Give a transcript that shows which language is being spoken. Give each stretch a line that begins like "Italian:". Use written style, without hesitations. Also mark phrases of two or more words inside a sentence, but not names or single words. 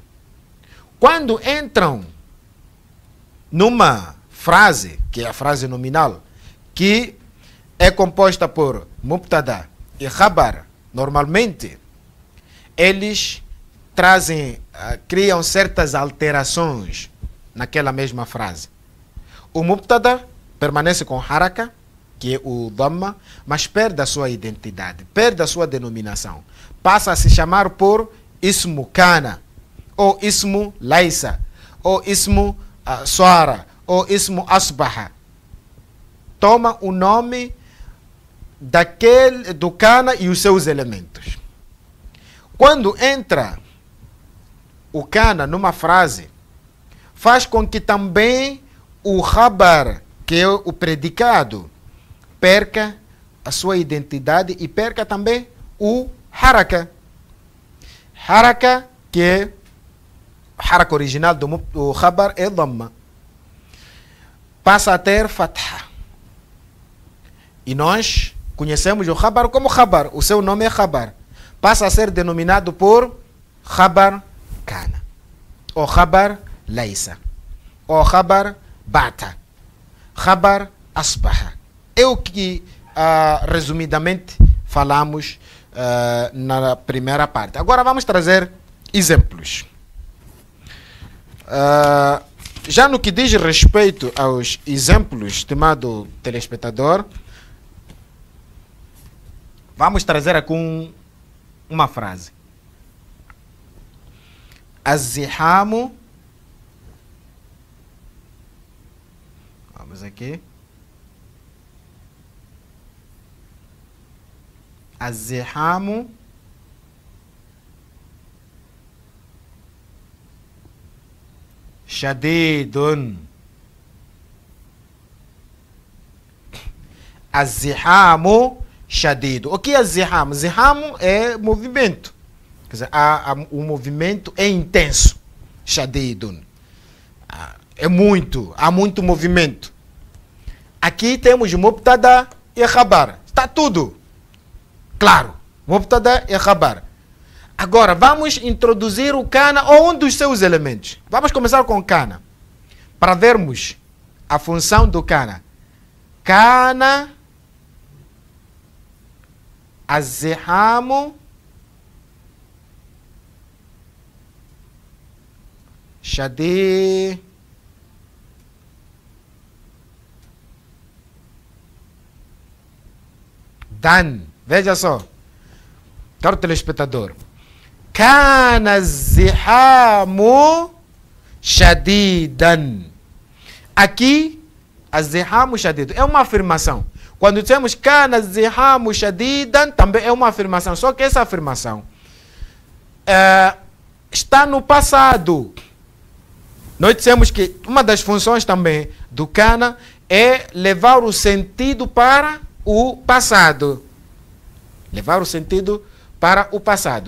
Portuguese: Quando entram numa frase, que é a frase nominal, que é composta por mubtada e khabar, normalmente, eles criam certas alterações naquela mesma frase. O mubtada permanece com haraka, que é o dhamma, mas perde a sua identidade, perde a sua denominação. Passa a se chamar por
Arabic: اسم كان,
Portuguese: ou
Arabic: اسم ليس,
Portuguese: ou
Arabic: اسم صار,
Portuguese: ou
Arabic: اسم أصبح.
Portuguese: Toma o nome do kana e os seus elementos. Quando entra o kana numa frase, faz com que também o khabar, que é o predicado, perca a sua identidade e perca também o haraka. Haraka, que é haraka original do khabar, é dhamma. Passa a ter fatha. E nós conhecemos o khabar como khabar. O seu nome é khabar. Passa a ser denominado por
Arabic: خبر كان,
Portuguese: ou
Arabic: خبر ليس,
Portuguese: ou
Arabic: خبر بات, خبر أصبح.
Portuguese: É o que, resumidamente, falamos na primeira parte. Agora vamos trazer exemplos. Já no que diz respeito aos exemplos, estimado telespectador, vamos trazer aqui uma frase.
Arabic: Az-zihamu.
Portuguese: Vamos aqui.
Arabic: الزحام شديد. الزحام شديد.
Portuguese: O que é ziham? Ziham é movimento. Quer dizer, o movimento é intenso. Shadidun. Há muito movimento. Aqui temos mubtada e khabar. Está tudo claro. Mubtada e khabar. Agora, vamos introduzir o kana ou um dos seus elementos. Vamos começar com kana, para vermos a função do kana.
Arabic: كان الزحام شديدا.
Portuguese: Veja só, caro telespectador.
Arabic: كان الزحام شديدا.
Portuguese: Aqui,
Arabic: الزحام شديدا
Portuguese: é uma afirmação. Quando dizemos
Arabic: كان الزحام شديدا,
Portuguese: também é uma afirmação. Só que essa afirmação está no passado. Nós dissemos que uma das funções também do kana é levar o sentido para o passado. Levar o sentido para o passado.